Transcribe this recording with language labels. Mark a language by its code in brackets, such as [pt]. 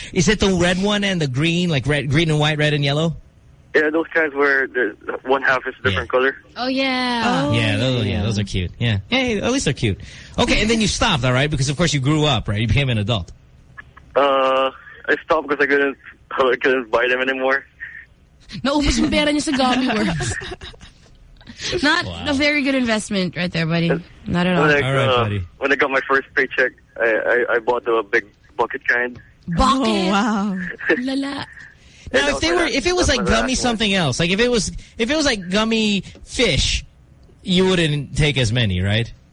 [en] Is it the red one and the green, like red, green and white, red and yellow? Yeah, those kinds where the one half is a different color. Oh yeah. Those are cute. Yeah. Hey, at least they're cute. Okay, and then you stopped, all right? Because of course you grew up, right? You became an adult. I stopped because I couldn't buy them anymore. [tl] No, ubos ng pera niya sa gummy worms. [en] Not a very good investment right there, buddy. Not at all. Like, all right, buddy. When I got my first paycheck, I bought a big bucket kind. Bucket? Oh, wow. La la. Now, if they were, if it was like gummy something else, like if it was like gummy fish, you wouldn't take as many, right?